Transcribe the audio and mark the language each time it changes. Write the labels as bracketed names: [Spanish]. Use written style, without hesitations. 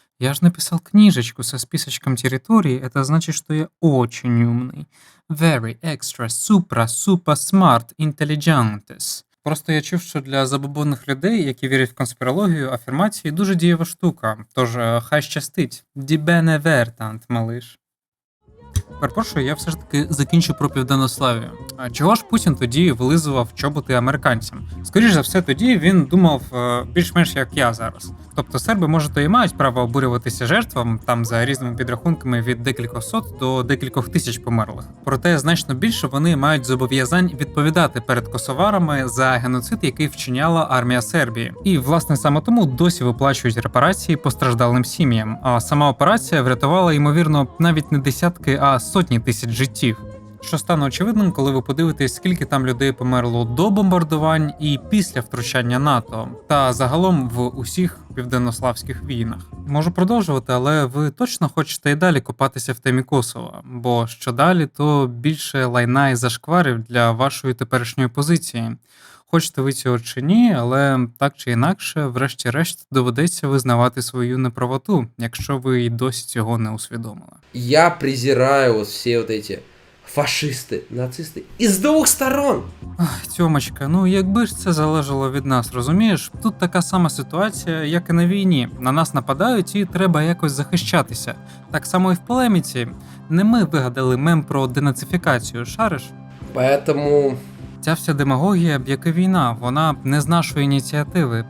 [Russian] Я же написал книжечку со списочком территорий, это значит, что я очень умный. [English] Very extra, super smart, intelligentes. [Ukrainian] Просто я чув, що для забобонних людей, які вірять в конспірологію, афірмації дуже дієва штука. Тож хай щастить. Die Bene Vertant, малиш. Перепрошую, я все ж таки закінчу про Південнославію. А чого ж Путін тоді вилизував чоботи американцям? Скоріше за все, тоді він думав більш-менш як я зараз. Тобто серби, може, то і мають право обурюватися жертвам, там за різними підрахунками від декількох сот до декількох тисяч померлих. Проте значно більше вони мають зобов'язань відповідати перед косоварами за геноцид, який вчиняла армія Сербії. І, власне, саме тому досі виплачують репарації постраждалим сім'ям. А сама операція врятувала, ймовірно, навіть не десятки, а сотні тисяч життів. що стане очевидним, коли ви подивитесь, скільки там людей померло до бомбардувань і після втручання НАТО, та загалом в усіх південнославських війнах. Можу продовжувати, але ви точно хочете і далі копатися в темі Косова, бо що далі, то більше лайна і зашкварів для вашої теперішньої позиції. Хочете ви цього чи ні, але так чи інакше, врешті-решт, доведеться визнавати свою неправоту, якщо ви й досі цього не усвідомили. [Russian] Я презираю вот все вот эти фашисты, нацисты из двух сторон. [Ukrainian] Ах, Тьомочка, ну якби ж це залежало від нас, розумієш? Тут така сама ситуація, як і на війні. На нас нападають і треба якось захищатися. Так само і в полеміці. Не ми вигадали мем про денацифікацію, шариш? [Russian] Поэтому [Ukrainian] Ця вся демагогія, як і війна, вона не з нашої ініціативи.